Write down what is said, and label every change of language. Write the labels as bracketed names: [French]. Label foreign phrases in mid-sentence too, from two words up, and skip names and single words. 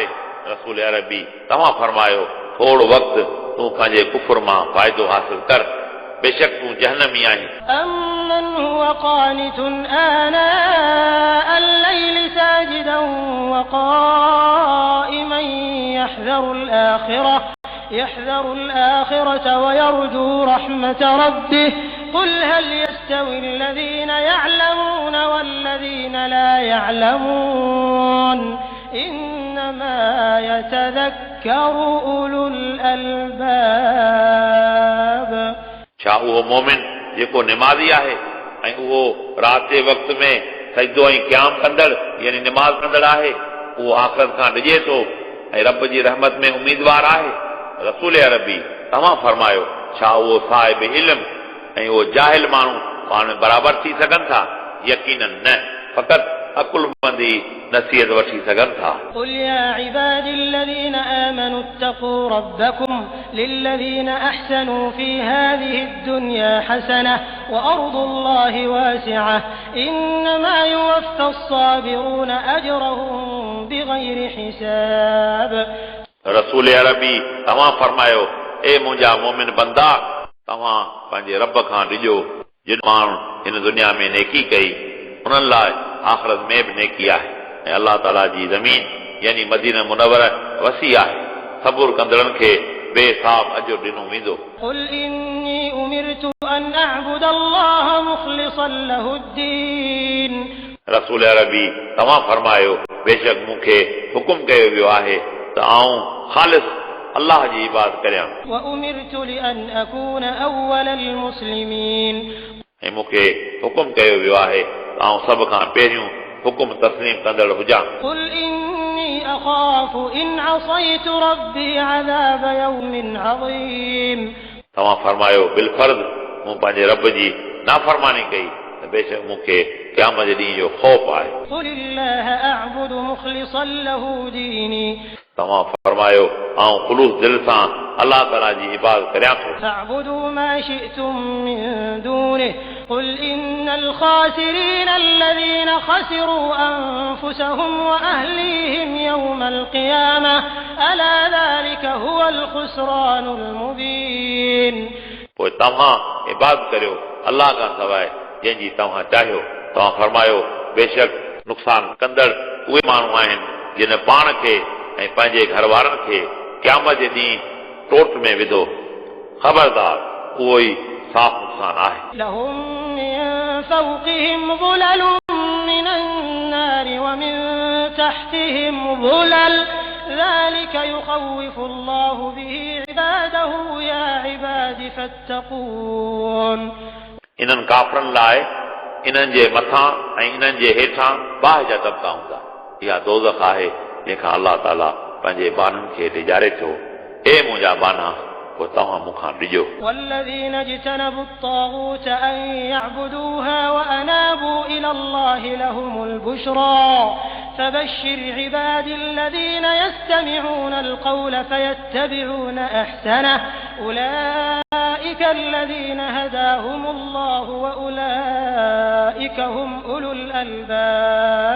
[Sindhi] रसूल अरबी तव्हां फरमायो, थोरो वक़्तु तूं पंहिंजे कुफर मां फ़ाइदो हासिल कर, बेशक तूं जहन्नमी आहीं. [Arabic] أمن هو قانت آناء الليل ساجدا وقائما يحذر الآخرة ويرجو رحمة ربه قل هل يستوي الذين يعلمون والذين لا يعلمون إنما يتذكر أولو الألباب. [Sindhi] छा उहो मोमिन जेको निमाज़ी आहे ऐं उहो राति जे वक़्त में सजदो ऐं क़याम कंदड़ यानी निमाज़ कंदड़ आहे, उहो आख़िरत खां डिॼे थो ऐं रब जी रहमत में उम्मीदवार आहे. रसूल अरबी तव्हां फरमायो, छा उहो साहिब इल्म ऐं उहो जाहिल माण्हू पाण में बराबर थी सघनि था? यकीनन न, फ़क़ति अकुलमंदी नसीहत वठी सघनि था. [Arabic] قل يا عبادي الذين آمنوا اتقوا ربكم للذين أحسنوا في هذه الدنيا حسنة وأرض الله واسعة إنما يوفى الصابرون أجرهم بغير حساب. [Sindhi] रसूल अरबी तव्हां फरमायो, ए मुंहिंजा मोमिन बंदा, तव्हां पंहिंजे रब खां ॾिजो. जिन माण्हू हिन दुनिया में नेकी कई उन्हनि लाइ आख़िरत में बि नेकी आहे ऐं अलाह ताला जी ज़मीन यानी मदीना मुनव्वर वसी आहे. सबुर कंदड़नि खे बेहिसाब अजर ॾिनो वेंदो. [Arabic] قل إني أمرت أن أعبد الله مخلصا له الدين. [Sindhi] रसूल अरबी तव्हां फरमायो, बेशक मूंखे हुकुम कयो वियो आहे त आऊं ख़ालिस अलाह जी इबादत करियां. [Arabic] وأمرت لأن أكون أول المسلمين. [Sindhi] ऐं मूंखे हुकुम कयो वियो आहे त आऊं सभ खां पहिरियों हुकुम तस्लीम कंदड़ हुजां. [Arabic] قل إني أخاف إن عصيت ربي عذاب يوم عظيم. [Sindhi] तव्हां फरमायो, बिलफर्ज़ मूं पंहिंजे रब जी नाफ़रमानी कई त बेशक मूंखे क़यामत जे ॾींहं जो ख़ौफ़ आहे. [Arabic] قل الله أعبد مخلصا له ديني. [Sindhi] तव्हां फरमायो, आऊं ख़ुलूस दिल सां अलाह ताला जी इबादत करियां थो. [Arabic] فاعبدوا ما شئتم من دونه قل إن الخاسرين الذين خسروا أنفسهم وأهليهم يوم القيامة ألا ذلك هو الخسران المبين. [Sindhi] पोइ तव्हां इबादत करियो अलाह खां सवाइ जंहिंजी तव्हां चाहियो. तव्हां फरमायो, बेशक नुक़सान कंदड़ उहे माण्हू आहिनि जिन पाण खे ऐं पंहिंजे घर वारनि खे क़यामत जे ॾींहुं टोट में विधो. ख़बरदार, उहो ई साफ़ नुक़सान आहे. [Arabic] لهم من فوقهم ظلل من النار ومن تحتهم ظلل ذلك يخوف الله به عباده يا عباد فاتقون. [Sindhi] इन्हनि काफ़रनि लाइ इन्हनि जे मथां ऐं इन्हनि जे हेठां बाहि जा तबका हूंदा. इहा दोज़ख आहे जंहिंखां अलाह ताला पंहिंजे बाननि खे ॾिॼारे थो. ए मुंहिंजा बाना, पोइ तव्हां मूंखां ॾिजो. [Arabic] والذين اجتنبوا الطاغوت أن يعبدوها وأنابوا إلى الله لهم البشرى فبشر عبادي الذين يستمعون القول فيتبعون أحسنه أولئك الذين هداهم الله وأولئك هم أولو الألباب.